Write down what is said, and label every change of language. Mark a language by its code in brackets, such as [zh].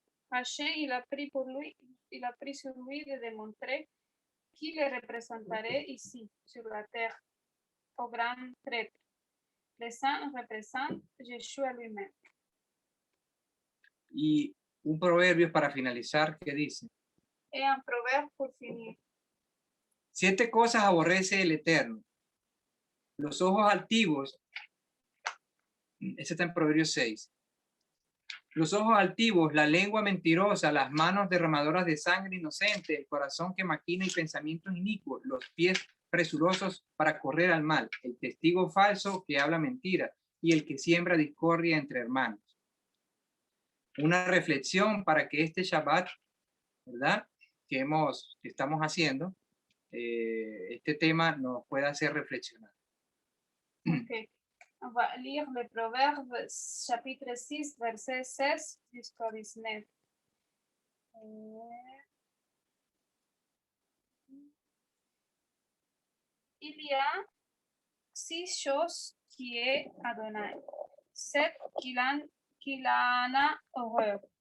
[fr] Hashem, il a pris sur lui de démontrer qui le représenterait ici, sur la terre, au grand traître. Le saint représente Yeshua lui-même. [es] Y un proverbio para finalizar que dice, [fr] Et un proverbe pour finir. [es] 7 cosas aborrece el Eterno: los ojos altivos, Ese está en Proverbios 6. Los ojos altivos, la lengua mentirosa, las manos derramadoras de sangre inocente, el corazón que maquina y pensamientos inicuos, los pies presurosos para correr al mal, el testigo falso que habla mentira y el que siembra discordia entre hermanos. Una reflexión para que este Shabbat, ¿verdad? Que estamos haciendo, este tema nos pueda hacer reflexionar. Ok. [fr] On va lire le Proverbe chapitre 6, verset 16 jusqu'au 19. Il y a 6 choses qui est Adonai, 7 qu'il en a horreur.